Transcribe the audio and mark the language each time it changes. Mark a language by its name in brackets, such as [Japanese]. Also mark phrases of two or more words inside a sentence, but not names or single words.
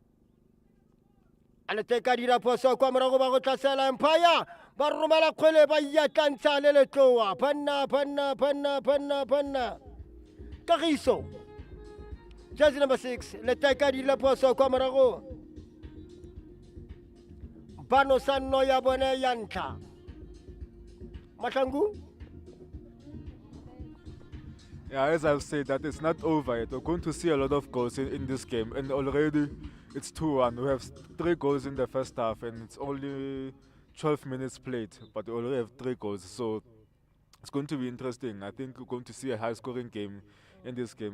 [Tswana] a Leteka dira phoso kwa morago ba go tlasela Empire ba romela kgwele ba iatlantsha le letloa banna Kagiso [English] jersey number [Tswana] 6 Leteka dira phoso kwa morago bano sa nno ya bone ya ntlha Mahlangu. [English] Yeah, as I've said, that it's not over yet. We're going to see a lot of goals in this game, and already it's 2-1. We have 3 goals in the first half, and it's only 12 minutes played, but we already have 3 goals. So it's going to be interesting. I think we're going to see a high-scoring game in this game.